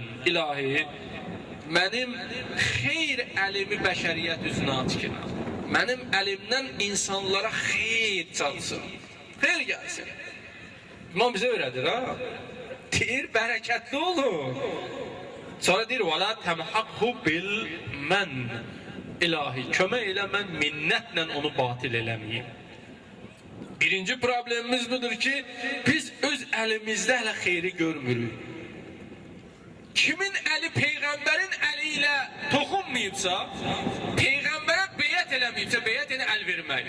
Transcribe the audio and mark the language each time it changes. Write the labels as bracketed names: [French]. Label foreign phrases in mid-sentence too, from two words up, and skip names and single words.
[Azerbaijani] İlahi, mənim xeyr əlimi bəşəriyyət üzünə açın. Mənim əlimdən insanlara xeyr çalsın. Xeyr gəlsin. İmam bizə öyrədir, ha? Deyir, bərəkətli olun. Sonra deyir, [Arabic] وَلَا تَمْحَقْهُ بِالْمَنْ. [Azerbaijani] İlahi, kömək elə mən minnətlə onu batil eləməyim. Birinci problemimiz budur ki, biz öz əlimizdə hələ xeyri görmürük. Kimin əli Peyğəmbərin əli ilə toxunmayıbsa, Peyğəmbərə beyət eləməyibsə, beyət elə əl vermək.